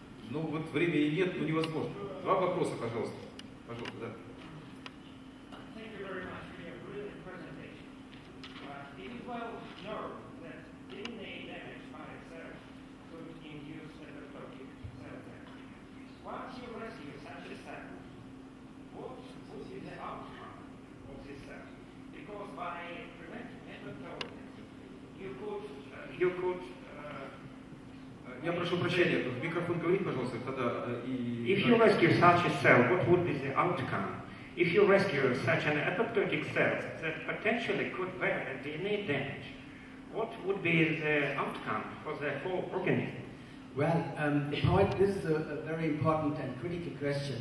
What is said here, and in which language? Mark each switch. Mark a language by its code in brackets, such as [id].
[ru] Ну вот времени нет, ну невозможно. 2 вопроса, пожалуйста. Пожалуйста, да. [en] Thank you very much for your brilliant presentation. It is well known that DNA damage by itself could induce apoptotic cell death. Once you rescue such a cell, what is the outcome of this cell? Because by preventing apoptosis, you could [ru] Я прошу прощения, в микрофон говорить, пожалуйста, тогда и... [en] If you rescue such a cell, what would be the outcome? If you rescue such an apoptotic cell that potentially could bear a DNA damage, what would be the outcome for the whole organism? Well, the point, this is a very important and critical question.